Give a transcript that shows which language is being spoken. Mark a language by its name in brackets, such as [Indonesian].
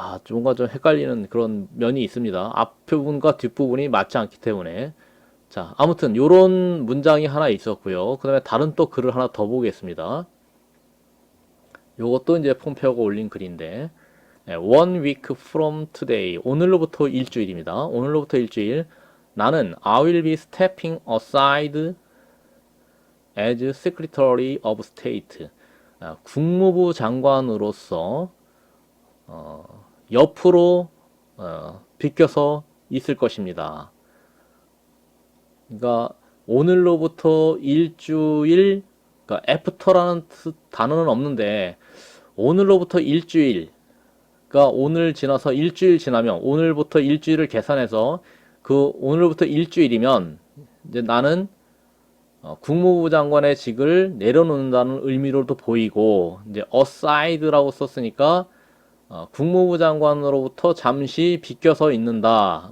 [Korean] 뭔가 좀 헷갈리는 그런 면이 있습니다. 앞부분과 뒷부분이 맞지 않기 때문에. 자, 아무튼 요런 문장이 하나 있었고요. 그 다음에 다른 또 글을 하나 더 보겠습니다. 요것도 이제 폼페오가 올린 글인데 [English] One week from today. [Korean] 오늘로부터 일주일입니다. 오늘로부터 일주일. 나는 [English] I will be stepping aside as Secretary of State. [Korean] 국무부 장관으로서 옆으로 비껴서 있을 것입니다. 그러니까 오늘로부터 일주일, 그러니까 after라는 단어는 없는데 오늘로부터 일주일, 그러니까 오늘 지나서 일주일 지나면 오늘부터 일주일을 계산해서 그 오늘부터 일주일이면 이제 나는 국무부 장관의 직을 내려놓는다는 의미로도 보이고 이제 aside라고 썼으니까 국무부 장관으로부터 잠시 비껴서 있는다.